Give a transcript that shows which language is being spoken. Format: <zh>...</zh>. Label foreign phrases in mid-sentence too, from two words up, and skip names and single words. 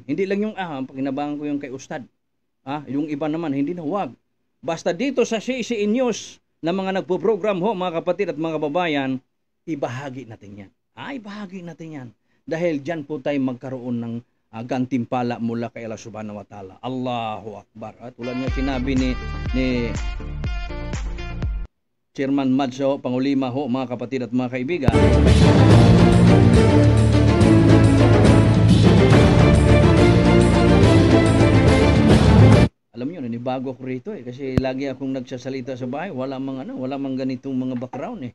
<tl>Hindi lang yung pakinabangan ko yung kay Ustad. Yung iba naman, hindi na, huwag. Basta dito sa CCE News na mga nagpo-program ho, mga kapatid at mga kababayan, ibahagi natin yan. Ibahagi natin yan. Dahil dyan po tayo magkaroon ng gantimpala mula kay Allah</tl> <ar>subhanahu wa ta'ala. Allahu Akbar.</ar> <tl>At tulad nga sinabi ni Chairman Mads, Pangulima ho, mga kapatid at mga kaibigan. Alam niyo, nanibago ko rito kasi lagi akong nagsasalita sa bahay, wala mang ganitong mga background .</tl>